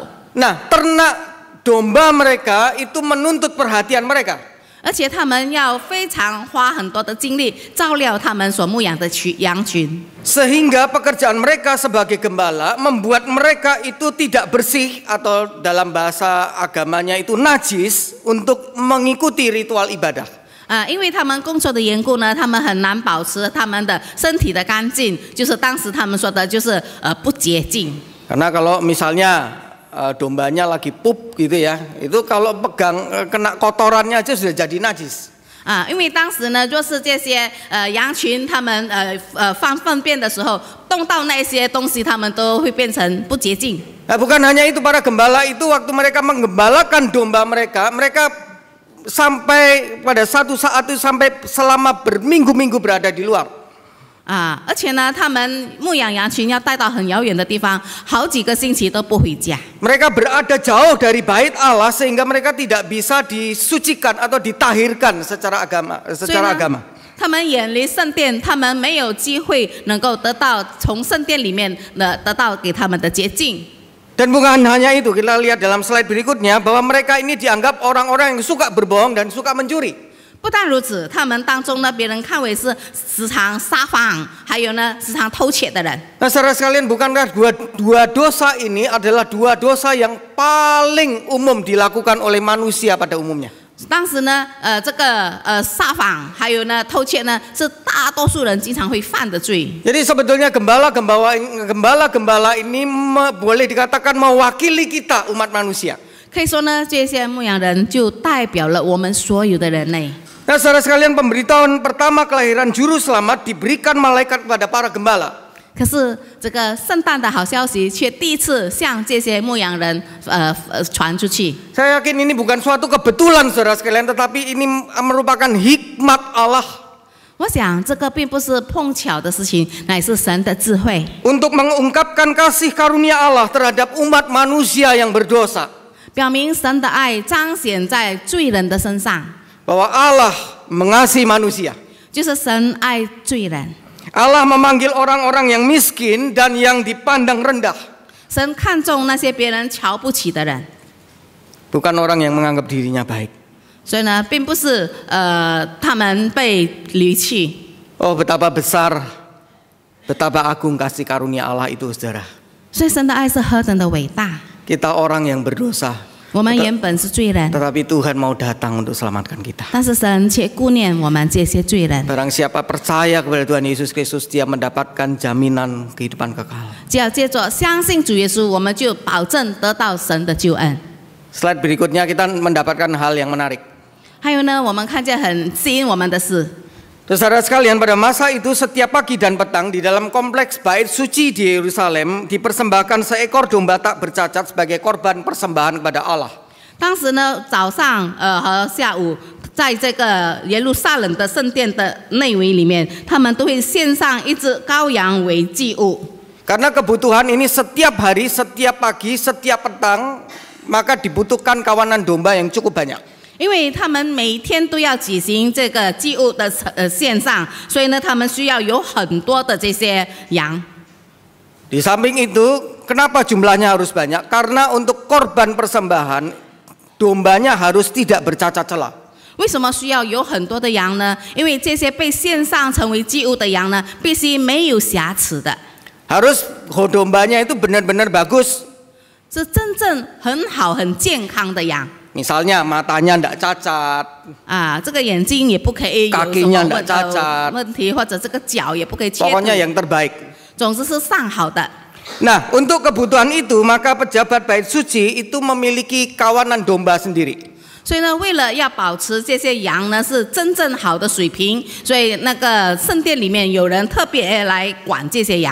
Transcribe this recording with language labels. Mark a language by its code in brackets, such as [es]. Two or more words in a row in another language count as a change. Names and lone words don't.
[id] Nah, ternak domba mereka itu menuntut perhatian mereka. [zh] 而且他们要非常花很多的精力照料他们所牧养的羊群。 [id] Sehingga pekerjaan mereka sebagai gembala membuat mereka itu tidak bersih atau dalam bahasa agamanya itu najis untuk mengikuti ritual ibadah. [zh] 因为他们工作的缘故呢，他们很难保持他们的身体的干净，就是当时他们说的就是不洁净。 [id] Karena kalau misalnya dombanya lagi pup gitu ya, itu kalau pegang kena kotorannya aja sudah jadi najis. [zh] 因为当时呢，若是这些羊群他们放粪便的时候，动到那些东西，他们都会变成不洁净。 [id] Nah, bukan hanya itu, para gembala itu waktu mereka menggembalakan domba mereka, mereka sampai pada satu saat itu sampai selama berminggu-minggu berada di luar. [zh] 而且呢，他们牧养羊群要带到很遥远的地方，好几个星期都不回家。 [id] Mereka berada jauh dari bait Allah sehingga mereka tidak bisa disucikan atau ditahirkan secara agama. [zh] 他们远离圣殿，他们没有机会能够得到从圣殿里面得到给他们的洁净。 [id] Dan bukan hanya itu, kita lihat dalam slide berikutnya bahwa mereka ini dianggap orang-orang yang suka berbohong dan suka mencuri. [zh] 不但如此，他们当中呢，别人看为是时常撒谎，还有呢时常偷窃的人。 [id] Nah, saudara sekalian, bukankah dua dosa ini adalah dua dosa yang paling umum dilakukan oleh manusia pada umumnya? [zh] 当时呢，这个撒谎还有呢偷窃呢，是大多数人经常会犯的罪。 [id] Jadi sebetulnya gembala-gembala ini boleh dikatakan mewakili kita umat manusia. [zh] 可以说呢，这些牧羊人就代表了我们所有的人类。 [id] Nah, saudara sekalian, pemberitahuan pertama kelahiran juru selamat diberikan malaikat kepada para gembala. [zh] 可是这个圣诞的好消息却第一次向这些牧羊人传出去。 [id] Saya yakin ini bukan suatu kebetulan, saudara sekalian, tetapi ini merupakan hikmat Allah. [zh] 我想这个并不是碰巧的事情，乃是神的智慧。 [id] Untuk mengungkapkan kasih karunia Allah terhadap umat manusia yang berdosa. [zh] 表明神的爱彰显在罪人的身上。 [id] Bahwa Allah mengasihi manusia. [zh] 就是神爱罪人。 [id] Allah memanggil orang-orang yang miskin dan yang dipandang rendah. [zh] 神看重那些别人瞧不起的人。 [id] Bukan orang yang menganggap dirinya baik. [zh] 所以呢，并不是他们被离弃。 [id] Oh, betapa besar, betapa agung kasih karunia Allah itu, saudara. [zh] 所以神的爱是何等的伟大。 [id] Kita orang yang berdosa. [zh] 我们原本是罪人， [id] Tetapi Tuhan mau datang untuk selamatkan kita. [zh] 但是神却顾念我们这些罪人。 [id] Barang siapa percaya kepada Tuhan Yesus Kristus, dia mendapatkan jaminan kehidupan kekal. [zh] 只要借着相信主耶稣，我们就保证得到神的救恩。 [id] Slide berikutnya kita mendapatkan hal yang menarik. [zh] 还有呢，我们看见很吸引我们的是， [id] Saudara sekalian, pada masa itu setiap pagi dan petang di dalam kompleks bait suci di Yerusalem dipersembahkan seekor domba tak bercacat sebagai korban persembahan kepada Allah. [zh] 当时呢，早上和下午，在这个耶路撒冷的圣殿的内围里面，他们都会献上一只羔羊为祭物。 [id] Karena kebutuhan ini setiap hari, setiap pagi, setiap petang, maka dibutuhkan kawanan domba yang cukup banyak. [zh] 因为他们每天都要举行这个祭物的献上，所以呢，他们需要有很多的这些羊。 [id] Di samping itu, kenapa jumlahnya harus banyak? Karena untuk korban persembahan, dombanya harus tidak bercacat celah. [zh] 为什么需要有很多的羊呢？因为这些被献上成为祭物的羊呢，必须没有瑕疵的。 [id] Harus dombanya itu benar-benar bagus. [zh] 是真正很好、很健康的羊。 [id] Misalnya matanya tidak cacat, [zh] 啊，这个眼睛也不可以有什 [id] kakinya [zh] 么 [id] tidak cacat, [zh] 问题，或者这个脚也不可以切 [id] pokoknya [zh] 断， [id] yang terbaik. [zh] 总之是上好的。 [id] Nah, untuk kebutuhan itu maka pejabat bait suci itu memiliki kawanan domba sendiri. [zh] 所以呢，为了要保持这些羊呢是真正好的水平，所以那个圣殿里面有人特别来管这些羊。